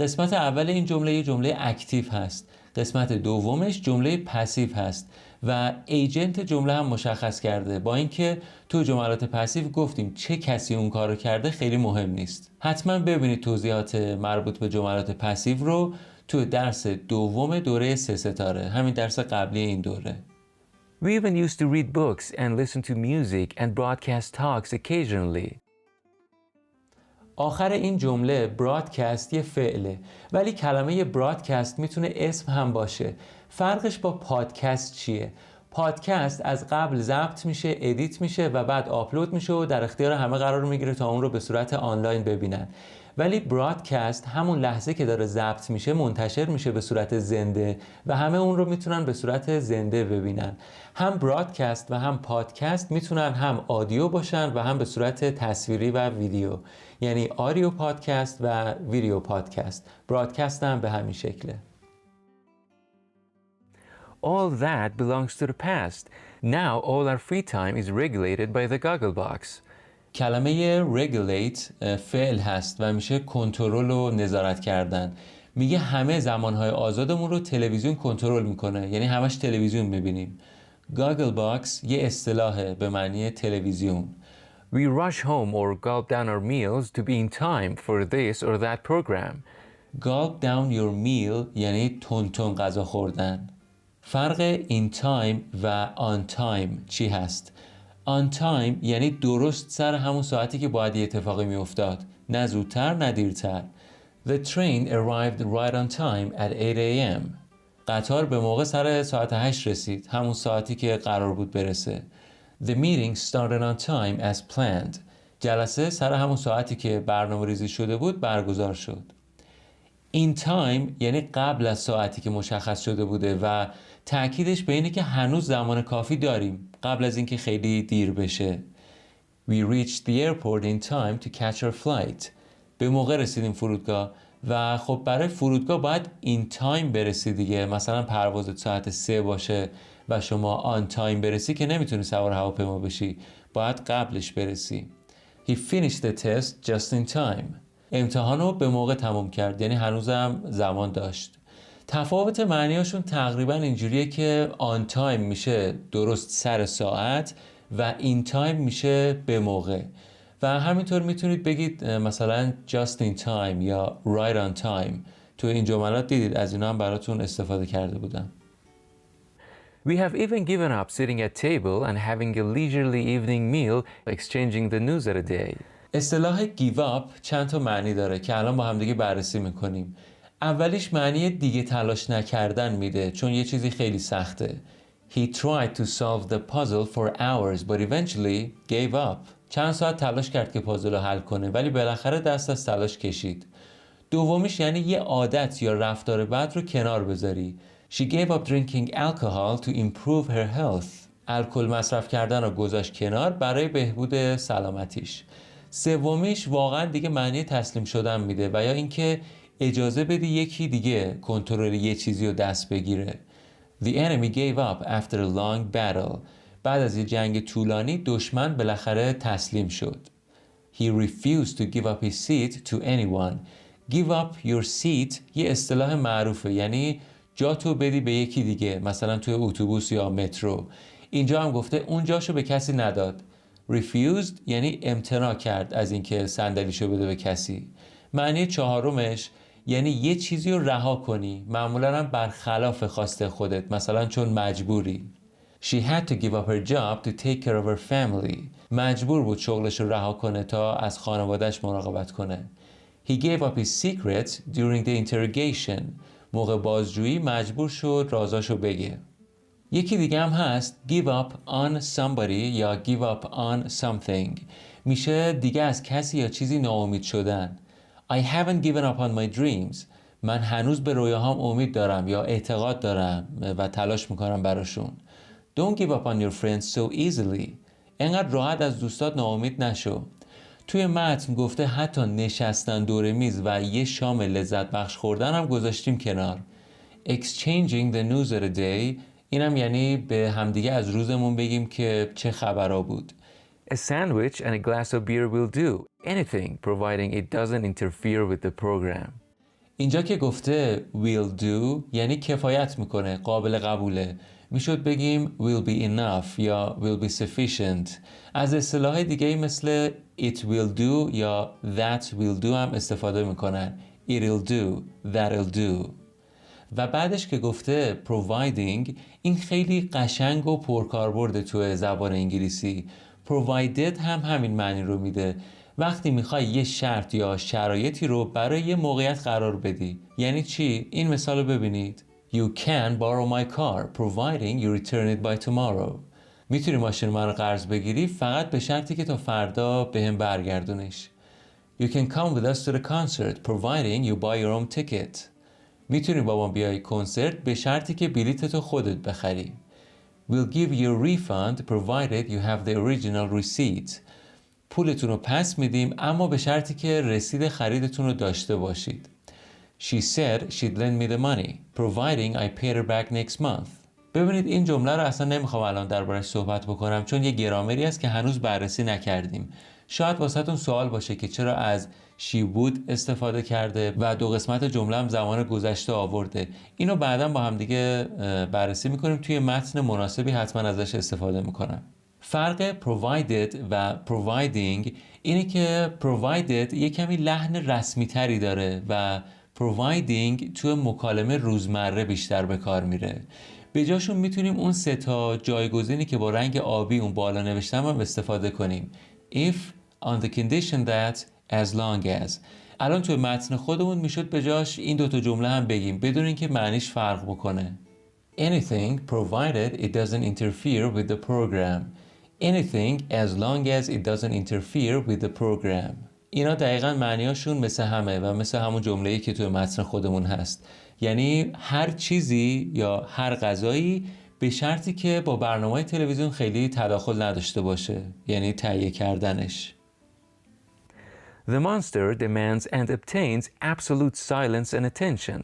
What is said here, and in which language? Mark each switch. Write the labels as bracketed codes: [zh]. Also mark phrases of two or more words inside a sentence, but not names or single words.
[fa] قسمت اول این جمله یه جمله اکتیو هست، قسمت دومش جمله پسیو هست و ایجنت جمله هم مشخص کرده. با اینکه تو جملات پسیو گفتیم چه کسی اون کارو کرده خیلی مهم نیست. حتما ببینید توضیحات مربوط به جملات پسیو رو تو درس دوم دوره 3 ستاره، همین درس قبلی این دوره. [en] We even used to read books and listen to music and broadcast talks occasionally. [fa] آخر این جمله برادکست یه فعله، ولی کلمه برادکست میتونه اسم هم باشه. فرقش با پادکست چیه؟ پادکست از قبل ضبط میشه، ادیت میشه و بعد آپلود میشه و در اختیار همه قرار میگیره تا اون رو به صورت آنلاین ببینن. ولی برادکست همون لحظه که داره ضبط میشه منتشر میشه به صورت زنده و همه اون رو میتونن به صورت زنده ببینن. هم برادکست و هم پادکست میتونن هم آدیو باشن و هم به صورت تصویری و ویدیو، یعنی آدیو پادکست و ویدیو پادکست. برادکست هم به همین شکله. [en] All that belongs to the past. Now all our free time is regulated by the Gogglebox. [fa] کلمه regulate فعل هست و میشه کنترل و نظارت کردن. میگه همه زمانهای آزادمون رو تلویزیون کنترل میکنه، یعنی همش تلویزیون میبینیم. Gogglebox یه اصطلاحه به معنی تلویزیون. [en] We rush home or gulp down our meals to be in time for this or that program. Gulp down your meal [fa] یعنی تون غذا خوردن. فرق [en] in time [fa] و [en] on time [fa] چی هست؟ [en] On time [fa] یعنی درست سر همون ساعتی که باید یه اتفاقی میافتاد، نه زودتر نه دیرتر. [en] The train arrived right on time at 8 a.m. [fa] قطار به موقع سر ساعت 8 رسید، همون ساعتی که قرار بود برسه. [en] The meeting started on time as planned. [fa] جلسه سر همون ساعتی که برنامه ریزی شده بود برگزار شد. In time یعنی قبل از ساعتی که مشخص شده بوده و تأکیدش به اینه که هنوز زمان کافی داریم قبل از اینکه خیلی دیر بشه. [en] We reached the airport in time to catch our flight. [fa] به موقع رسیدیم فرودگاه و خب برای فرودگاه باید [en] in time [fa] برسی دیگه. مثلا پروازت ساعت 3 باشه و شما [en] on time [fa] برسی که نمیتونی سوار هواپیما بشی، باید قبلش برسی. [en] He finished the test just in time. [fa] امتحانو به موقع تموم کرد، یعنی هنوزم زمان داشت. تفاوت معنیاشون تقریبا اینجوریه که [en] on time [fa] میشه درست سر ساعت و [en] in time [fa] میشه به موقع. و همینطور میتونید بگید مثلا [en] just in time [fa] یا [en] right on time. [fa] تو این جملات دیدید از اینا هم براتون استفاده کرده بودم. [en] We have even given up sitting at table and having a leisurely evening meal, exchanging the news of the day. [fa] اصطلاح [en] give up [fa] چند تا معنی داره که الان با همدیگه بررسی میکنیم. اولیش معنی دیگه تلاش نکردن میده، چون یه چیزی خیلی سخته. [en] He tried to solve the puzzle for hours but eventually gave up. [fa] چند ساعت تلاش کرد که پازل رو حل کنه ولی بالاخره دست از تلاش کشید. دومیش یعنی یه عادت یا رفتار بد رو کنار بذاری. [en] She gave up drinking alcohol to improve her health. [fa] الکل مصرف کردن رو گذاشت کنار برای بهبود سلامتیش. سومیش واقعا دیگه معنی تسلیم شدن میده و یا اینکه اجازه بدی یکی دیگه کنترل یه چیزی رو دست بگیره. [en] The enemy gave up after a long battle. [fa] بعد از یه جنگ طولانی دشمن بالاخره تسلیم شد. [en] He refused to give up his seat to anyone. Give up your seat [fa] یه اصطلاح معروفه، یعنی جاتو بدی به یکی دیگه، مثلا توی اتوبوس یا مترو. اینجا هم گفته اون جاشو به کسی نداد. Refused یعنی امتناع کرد از اینکه صندلیشو بده به کسی. معنی چهارمش یعنی یه چیزی رو رها کنی، معمولا هم برخلاف خواسته خودت، مثلا چون مجبوری. [en] She had to give up her job to take care of her family. [fa] مجبور بود شغلش رو رها کنه تا از خانوادهش مراقبت کنه. [en] He gave up his secrets during the interrogation. [fa] موقع بازجویی مجبور شد رازاشو بگه. یکی دیگه هم هست [en] give up on somebody [fa] یا [en] give up on something. [fa] میشه دیگه از کسی یا چیزی ناامید شدن. [en] I haven't given up on my dreams. [fa] من هنوز به رویاهام امید دارم یا اعتقاد دارم و تلاش میکنم براشون. [en] Don't give up on your friends so easily. [fa] انقدر راحت از دوستات ناامید نشو. توی متن گفته حتی نشستن دور میز و یه شام لذت بخش خوردن هم گذاشتیم کنار. [en] Exchanging the news of the day [fa] اینم یعنی به همدیگه از روزمون بگیم که چه خبرها بود. [en] A sandwich and a glass of beer will do. Anything, providing it doesn't interfere with the program. [fa] اینجا که گفته [en] will do [fa] یعنی کفایت میکنه، قابل قبوله. میشد بگیم [en] will be enough [fa] یا [en] will be sufficient. [fa] از اصطلاح دیگه مثل [en] it will do [fa] یا [en] that will do [fa] هم استفاده میکنن. [en] it'll do, that'll do. [fa] و بعدش که گفته providing، این خیلی قشنگ و پرکاربرده تو زبان انگلیسی. provided هم همین معنی رو میده. وقتی میخوای یه شرط یا شرایطی رو برای یه موقعیت قرار بدی. یعنی چی؟ این مثال رو ببینید. [en] You can borrow my car providing you return it by tomorrow. [fa] میتونی ماشین من رو قرض بگیری فقط به شرطی که تا فردا بهم برگردونیش. [en] You can come with us to the concert providing you buy your own ticket. [fa] میتونی با ما بیای کنسرت به شرطی که بلیتتو خودت بخری. [en] We'll give you a refund provided you have the original receipt. [fa] پولتون رو پس میدیم اما به شرطی که رسید خریدتون رو داشته باشید. [en] She said she'd lend me the money providing I paid her back next month. [fa] ببینید این جمله رو اصلا نمیخوام الان دربارش صحبت بکنم چون یه گرامری است که هنوز بررسی نکردیم. شاید واسهتون سوال باشه که چرا از [en] she would [fa] استفاده کرده و دو قسمت جمله هم زمان گذشته آورده. اینو بعداً با هم دیگه بررسی میکنیم، توی متن مناسبی حتما ازش استفاده میکنم. فرق provided و providing اینه که provided یه کمی لحن رسمی تری داره و providing تو مکالمه روزمره بیشتر به کار میره. به جاشون میتونیم اون سه تا جایگزینی که با رنگ آبی اون بالا نوشتم هم استفاده کنیم. [en] If, on the condition that, as long as. [fa] الان توی متن خودمون میشد به جاش این دوتا جمله هم بگیم بدون اینکه معنیش فرق بکنه. [en] Anything provided it doesn't interfere with the program. Anything as long as it doesn't interfere with the program. [fa] اینا دقیقاً معنیاشون مثل همه و مثل همون جمله‌ای که توی متن خودمون هست. یعنی هر چیزی یا هر غذایی به شرطی که با برنامه تلویزیون خیلی تداخل نداشته باشه، یعنی تهیه کردنش. [en] The monster demands and obtains absolute silence and attention.